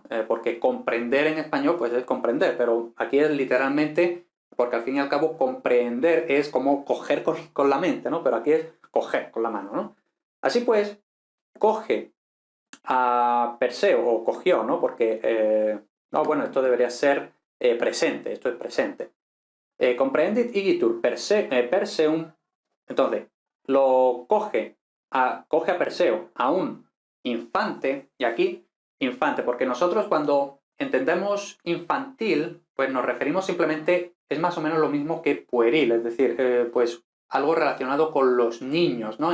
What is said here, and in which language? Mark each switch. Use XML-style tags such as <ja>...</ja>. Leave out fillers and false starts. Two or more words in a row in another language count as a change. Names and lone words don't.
<es>Porque comprender en español pues es comprender, pero aquí es literalmente, porque al fin y al cabo comprender es como coger con la mente, ¿no? Pero aquí es coger con la mano, ¿no? Así pues, coge a Perseo, o cogió, ¿no? Porque, no, bueno, esto debería ser presente, esto es presente.</es> <la>Comprehendit igitur Perseum,</la> <es>entonces, lo coge a Perseo, a un infante, y aquí infante, porque nosotros cuando entendemos infantil, pues nos referimos simplemente, es más o menos lo mismo que pueril, es decir, pues algo relacionado con los niños, ¿no?</es>